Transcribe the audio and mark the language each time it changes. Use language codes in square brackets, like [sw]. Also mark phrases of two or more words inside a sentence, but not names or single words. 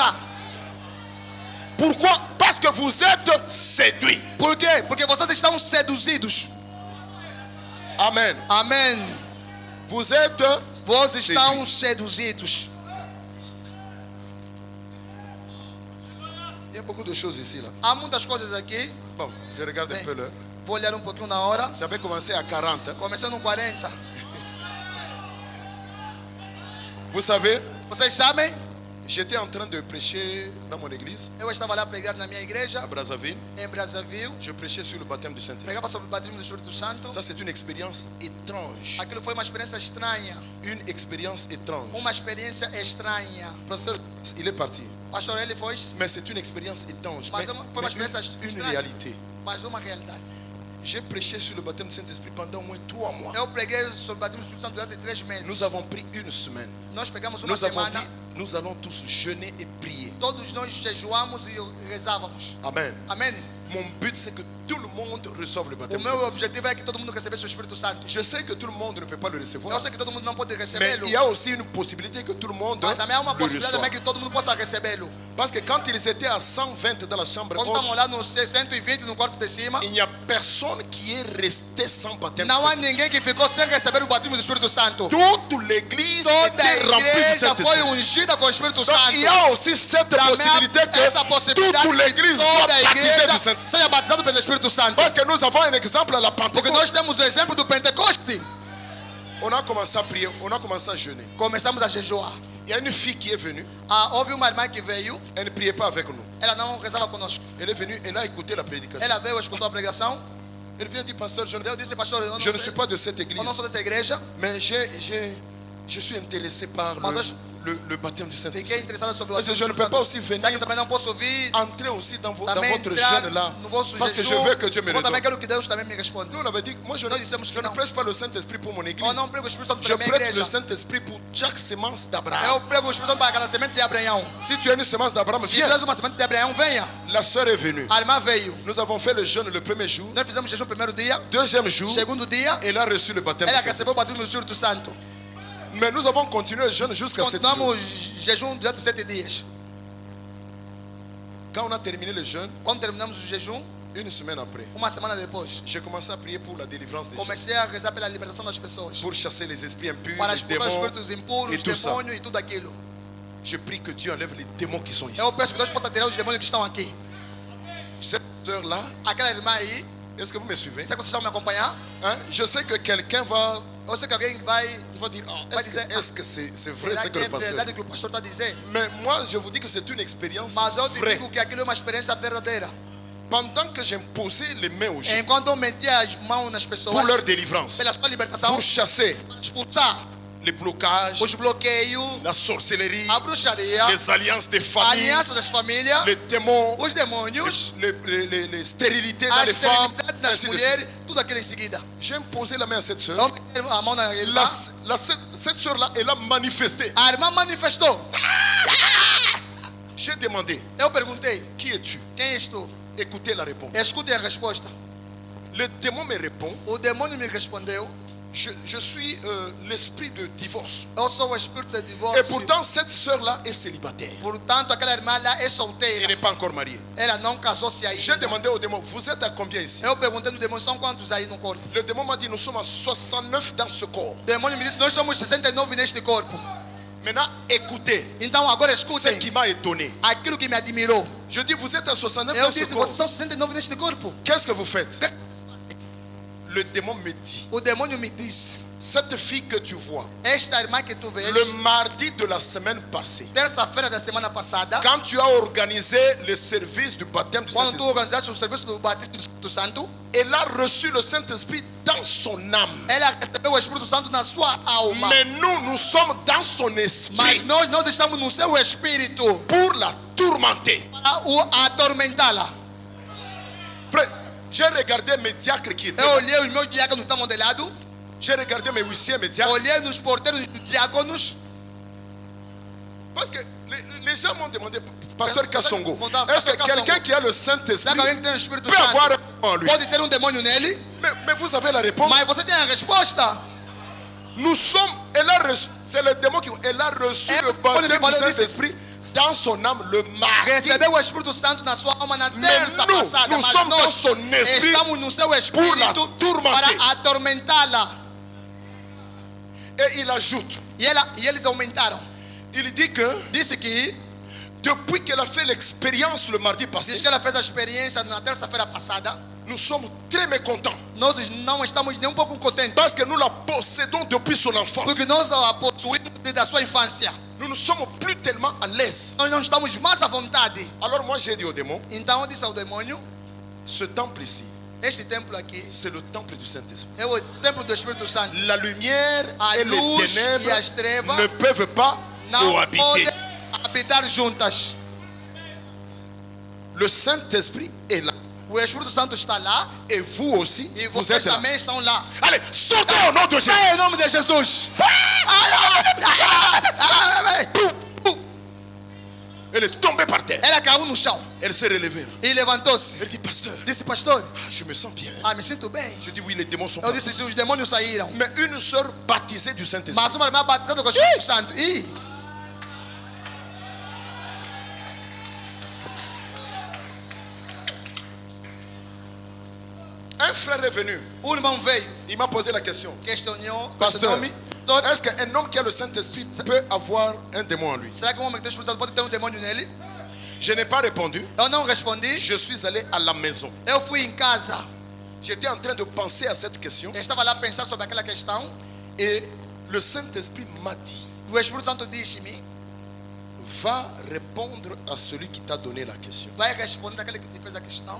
[fr] Pourquoi? Parce que vous êtes séduits. [pt] Por quê? Porque vocês estão seduzidos. [fr] Amen. [pt] Amém. [fr] Vous êtes [pt] Vocês [fr] séduits. [pt] estão seduzidos. [fr] Il y a beaucoup de choses ici là. [pt] Há muitas coisas aqui. [fr] Bon, je regarde un [pt] Bem, [fr] peu l'heure. [pt] vou olhar um pouquinho na hora. [fr] J'avais commencé à 40. [pt] Começando no 40. [fr] Vous savez, [pt] Vocês sabem, [fr] j'étais en train de prêcher dans mon église [pt] eu estava lá a pregar na minha igreja, [fr] à Brazzaville. [pt] em Brazzaville. [fr] Je prêchais sur le baptême du Saint-Esprit. [pt] Pregava sobre o batismo do Espírito Santo. [fr] Ça, c'est une expérience étrange. [pt] Aquilo foi uma experiência estranha. [fr] Une expérience étrange. [pt] Uma experiência estranha. [fr] Pasteur, il est parti. [pt] Pastor, ele foi, [fr] Mais c'est une expérience étrange. [pt] Mas [fr] Mais, [pt] foi uma experiência [fr] une [pt] estranha. [fr] réalité. [pt] Mas uma realidade. [fr] J'ai prêché sur le baptême du Saint-Esprit pendant au moins 3 mois. [pt] Eu preguei sobre o batismo do Espírito Santo durante 3 meses. [fr] Nous avons pris une semaine. [pt] Nós pegamos uma [fr] Nous avons [pt] semana. [fr] dit, nous allons tous jeûner et prier. [pt] Todos nós jejuamos e rezávamos. [fr] Amen. [pt] Amém? [fr] Mon but, c'est que tout le monde reçoive le [pt] O [fr] baptême du [pt] meu [fr] Saint-Esprit. [pt] objetivo é que todo mundo recebesse o Espírito Santo. [fr] Je sais que tout le monde ne peut pas le [pt] Eu [fr] recevoir. [pt] sei que todo mundo não pode [fr] Mais [pt] recebê-lo. [fr] il y a aussi une possibilité que tout le monde [pt] Mas também há uma [fr] le [pt] possibilidade [fr] reçoive. [pt] também que todo mundo possa recebê-lo. [fr] Parce que quand ils étaient à 120 dans la chambre [pt] Quando estamos [fr] haute, [pt] lá no 120 no quarto de cima, [fr] il n'y a personne qui est resté sans baptême du [pt] não há [fr] Saint-Esprit. [pt] ninguém que ficou sem receber o batismo do Espírito Santo. [fr] Toute l'église [pt] Toda a [fr] était remplie du [pt] igreja foi [fr] Saint-Esprit. [pt] ungida com o Espírito [fr] Donc [pt] Santo. [fr] il y a aussi cette [pt] Também [fr] possibilité [pt] há essa [fr] que [pt] possibilidade [fr] toute [pt] que [fr] l'église soit [pt] toda a [fr] baptisée [pt] igreja [fr] du Saint-Esprit. [pt] seja batizada pelo Espírito Santo. [fr] Parce que nous avons un exemple à la [pt] Porque [fr] Pentecôte. [pt] nós temos o exemplo do Pentecoste. [fr] On a commencé à prier, on a commencé à jeûner. [pt] Começamos a jejuar. [fr] Il y a une fille qui est venue, [pt] Houve uma irmã que veio, [fr] elle ne priait pas avec nous. [pt] ela não rezava conosco. [fr] Elle est venue, elle a écouté la prédication. [pt] Ela veio, escutou a pregação. [fr] Elle vient dire, pasteur, [pt] Eu disse, pastor, eu [fr] je ne suis [pt] sei, [fr] pas de cette église, [pt] eu não sou dessa igreja. [fr] mais je suis intéressé par le baptême du [pt] Fiquei [fr] Saint-Esprit. [pt] interessado sobre o [fr] Parce que je ne peux pas aussi venir [pt] Será que também não posso vir? [fr] entrer aussi dans [pt] Também [fr] votre [pt] entrar [fr] jeûne là, [pt] no vosso [fr] parce que je [pt] jejum. [fr] veux que Dieu me [pt] Eu [fr] le [pt] também [fr] donne. [pt] quero que Deus também me responda. [fr] Nous on avait dit, moi je [pt] Nós dissemos que [fr] ne [pt] não. [fr] prêche pas le Saint-Esprit pour mon église. [pt] Eu não prego o Espírito Santo [fr] Je [pt] para minha [fr] prête le [pt] igreja. [fr] Saint-Esprit pour chaque semence [pt] Eu [fr] d'Abraham. [pt] prego o Espírito Santo para cada semente de Abraão. [fr] Si tu as une semence d'Abraham, [pt] Se tu [fr] viens. [pt] és uma semente de Abraão, venha. [fr] La sœur est venue. [pt] A irmã veio. [fr] Nous avons fait le jeûne le premier jour. [pt] Nós fizemos jejum no primeiro dia. [fr] Deuxième jour, [pt] Segundo dia, [fr] elle a reçu le baptême [pt] ela [fr] du [pt] recebeu o [fr] Saint-Esprit. [pt] batismo do Espírito Santo. [fr] Mais nous avons continué le jeûne jusqu'à 7 jours. [pt] Continuamos jejum durante 7 dias. [fr] Quand on a terminé le jeûne, [pt] Quando terminamos o jejum, [fr] une semaine après, [pt] uma semana depois, [fr] j'ai commencé à prier pour la délivrance des gens, [pt] comecei a rezar pela libertação das pessoas. [fr] pour chasser les esprits impurs, [pt] Para [fr] les [pt] expulsar os [fr] démons. [pt] espíritos impuros, [fr] et [pt] os [fr] tout ça. [pt] demônios e tudo aquilo. [fr] Je prie que Dieu enlève les démons qui sont ici. [pt] Eu peço que Deus possa tirar os demônios que estão aqui. [fr] Cette sœur-là, [pt] Aquela irmã aí, [fr] est-ce que vous me suivez? [pt] será que vocês estão me acompanhando? [fr] Hein? Je sais que quelqu'un va [pt] Eu sei que alguém vai [fr] dire, oh, [pt] Vai [fr] est-ce [pt] dizer, [fr] que c'est vrai [pt] será [fr] ce que [pt] que [fr] le [pt] é [fr] pasteur [pt] verdade [fr] dit? [pt] que o pastor está a dizer? [fr] Mais moi, je vous dis que c'est une expérience [pt] Mas eu te [fr] vraie. [pt] digo que aquilo é uma experiência verdadeira. [fr] Pendant que j'imposais les mains aux gens [pt] Enquanto eu metia as mãos nas pessoas, [fr] pour leur délivrance, [pt] pela sua libertação, [fr] pour chasser [pt] expulsar [fr] les blocages, [pt] os bloqueios, [fr] la sorcellerie, [pt] a bruxaria, [fr] les alliances des [pt] a [fr] familles, [pt] aliança das famílias, [fr] les démons, [pt] os demônios, [fr] les stérilités dans [pt] a [fr] les femmes, [pt] esterilidade das [fr] ainsi de [pt] mulheres, [fr] suite. [pt] tudo aquilo em seguida. [fr] J'ai imposé la main à cette sœur. [pt] Eu meti a mão na irmã, [fr] Cette sœur-là, elle a manifesté. [pt] a irmã manifestou. [fr] J'ai demandé, [pt] Eu perguntei, [fr] qui es-tu? [pt] quem és tu? [fr] Écoutez la réponse. [pt] Escutem a resposta. [fr] Le démon me répond, [pt] O demônio me respondeu, [fr] je suis l'esprit de divorce. [pt] Eu sou o espírito de [fr] Et [pt] divórcio. [fr] pourtant, cette sœur-là est célibataire. [pt] Portanto, aquela irmã lá é [fr] Elle [pt] solteira. [fr] n'est pas encore mariée. [pt] Ela não casou-se [fr] J'ai [pt] ainda. [fr] demandé au démon, vous êtes à combien ici? [pt] Eu perguntei no demônio, são quantos aí no corpo? [fr] Le démon m'a dit, nous sommes à 69 dans ce corps. [pt] O demônio me disse, nós somos 69 neste corpo. [fr] Maintenant, écoutez [pt] Então agora [fr] ce [pt] escutem [fr] qui m'a étonné. [pt] aquilo que me admirou. [fr] Je dis, vous êtes à 69 [pt] Eu [fr] dans ce [pt] disse, [fr] corps. [pt] vocês são 69 neste corpo. [fr] Qu'est-ce que vous faites? Le démon me dit, [pt] O demônio me disse, [fr] cette fille que tu vois, [pt] esta irmã que tu vês, [fr] le mardi de la semaine passée, [pt] terça-feira da semana passada, [fr] quand tu as organisé le service du baptême du [pt] quando tu [fr] Saint-Esprit, [pt] organizaste o serviço do batismo do Espírito Santo, [fr] elle a reçu le Saint-Esprit dans son âme. [pt] ela recebeu o Espírito Santo na sua alma. [fr] Mais nous sommes dans son [pt] Mas [fr] esprit [pt] nós estamos no seu espírito [fr] pour la tourmenter. [pt] para o atormentá-la. [fr] Frère, j'ai regardé mes diacres qui étaient [pt] Eu [fr] là. [pt] olhei os meus diáconos que estavam de lado, [fr] J'ai regardé mes huissiers, mes diacres. [pt] olhei nos porteiros dos diáconos. [fr] Parce que les gens m'ont demandé, Pasteur Kassongo, [pt] Pasteur [fr] est-ce que [pt] Kassongo, [fr] quelqu'un qui a le [pt] Será [fr] Saint-Esprit [pt] que alguém que tem o Espírito [fr] peut avoir un [pt] Santo [fr] démon en lui? [pt] pode ter um demônio nele? [fr] Mais vous avez la réponse. [pt] Mas você tem a resposta. [fr] Nous sommes, c'est le démon qui elle a reçu [pt] Eh, [fr] le baptême [pt] Paulo [fr] du [pt] disse- [fr] Saint-Esprit dans son âme le mardi. [pt] Recebeu o Espírito Santo na sua alma na terça [fr] nous, [pt] passada. [fr] nous [pt] Mas [fr] sommes [pt] nós [fr] dans son esprit [pt] estamos no seu [fr] pour la [pt] espírito [fr] tourmenter. [pt] para atormentá-la. [fr] Et il ajoute, [pt] E eles aumentaram. [fr] il dit que [pt] Disse que [fr] depuis qu'elle a fait l'expérience le mardi [pt] diz [fr] passé, [pt] que ela fez a experiência na terça-feira passada. [fr] nous sommes très mécontents [pt] Nós não estamos nem um pouco contentes. [fr] parce que nous la possédons depuis son enfance. [pt] Porque nós a possuímos desde a sua infância. [fr] Nous ne sommes plus tellement à l'aise. [pt] Nós não estamos mais à vontade. [fr] Alors moi j'ai dit au démon, [pt] Então eu disse ao demônio, [fr] ce temple ici, [pt] este templo aqui [fr] c'est le temple du Saint-Esprit. [pt] é o templo do Espírito Santo. [fr] La lumière [pt] A [fr] et les [pt] luz e as [fr] ténèbres [pt] trevas [fr] ne peuvent pas [pt] não [fr] cohabiter. [pt] podem habitar juntas. [fr] Le Saint-Esprit est là. [pt] O Espírito Santo está lá [fr] Et vous aussi, [pt] e [fr] vous [pt] vocês [fr] êtes là. [pt] também estão lá. [fr] Allez, sautez au nom de Jésus. [pt] Em nome de Jesus. [fr] Elle est tombée par terre. [pt] Ela caiu no chão [fr] Elle s'est relevée. [pt] e levantou-se. [fr] Elle dit, pasteur, [pt] Disse, pastor, [fr] je me sens bien. [pt] me sinto bem. [fr] Je dis, oui, les démons sont [pt] Eu [fr] partis. [pt] disse, se os demônios saíram. [fr] Mais une sœur baptisée du Saint-Esprit. [pt] Mas uma irmã batizada com o Espírito Santo. Ih, [fr] Un frère est venu. [pt] o irmão veio, [fr] Il m'a posé la question. [pt] questionou, [fr] Pasteur, [pt] questionou-me. [fr] est-ce qu'un homme qui a le Saint-Esprit peut avoir un démon en lui? [pt] Será que um homem que tem o Espírito Santo pode ter um demônio nele? [fr] Je n'ai pas répondu. [pt] Eu não respondi. [fr] Je suis allé à la maison. [pt] Eu fui em casa. [fr] J'étais en train de penser à cette question. [pt] Eu estava lá a pensar sobre aquela questão. [fr] Et le Saint-Esprit m'a dit, [pt] O Espírito Santo disse-me, [fr] va répondre à celui qui t'a donné la question. [pt] vai responder àquele que te fez a questão.